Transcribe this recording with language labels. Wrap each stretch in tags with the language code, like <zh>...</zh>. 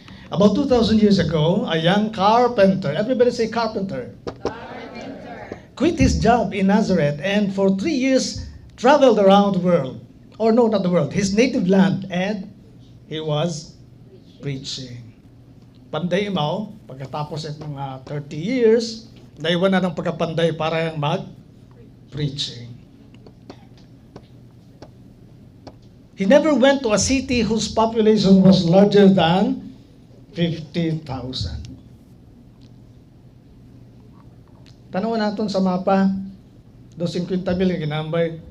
<en>About 2,000 years ago, a young carpenter, everybody say carpenter, quit his job in Nazareth and for 3 years traveled around the world. Or no, not the world, his native land, and he was preaching.</en> <tl>Panday mo, pagkatapos at mga 30 years, naiwan na ng pagkapanday para mag-preaching.</tl> <en>He never went to a city whose population was larger than 50,000.</en> <tl>Tanawan natin sa mapa, 250,000 yung ginambay.</tl>